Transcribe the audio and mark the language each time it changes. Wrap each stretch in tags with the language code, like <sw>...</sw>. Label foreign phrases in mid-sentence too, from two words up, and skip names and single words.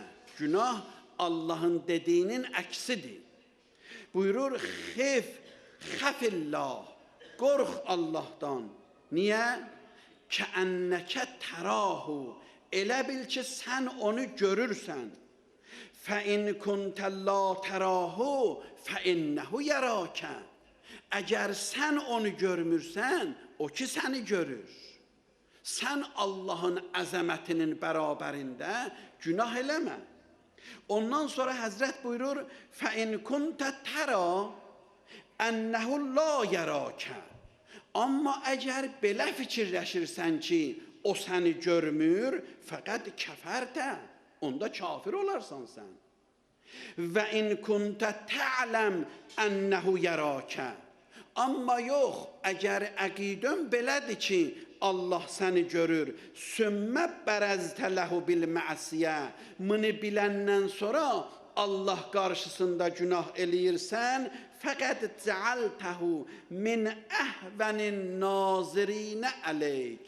<az>Günah Allahın dediyinin əksidir. Buyurur, xəfillah, qorx Allahdan. Niyə?</az> <ar>كأنك تراه,</ar> <az>elə bil ki, sən onu görürsən.</az> <ar>فَاِنْ كُنْتَ لَا تَرَاهُ فَاِنَّهُ يَرَاكَ.</ar> <az>Əgər sən onu görmürsən, o ki səni görür. Sən Allahın əzəmətinin bərabərində günah eləmə. Ondan sonra Həzrət buyurur,</az> <ar>فَاِنْ كُنْتَ تَرَا اَنَّهُ لَا يَرَاكَ.</ar> <az>Amma əgər belə fikirləşirsən ki, o səni görmür, fəqət kəfərdə, onda kafir olarsan sən.</az> <ar>وإن كنت تعلم أنه يراك.</ar> <az>Amma yox, əgər əqidən belədir ki, Allah səni görür,</az> <ar>ثم برزت له بالمعصية,</ar> <az>bunu biləndən sonra Allah qarşısında günah eləyirsən,</az> <ar>فقد جعلته من أهون الناظرين إليك.</ar>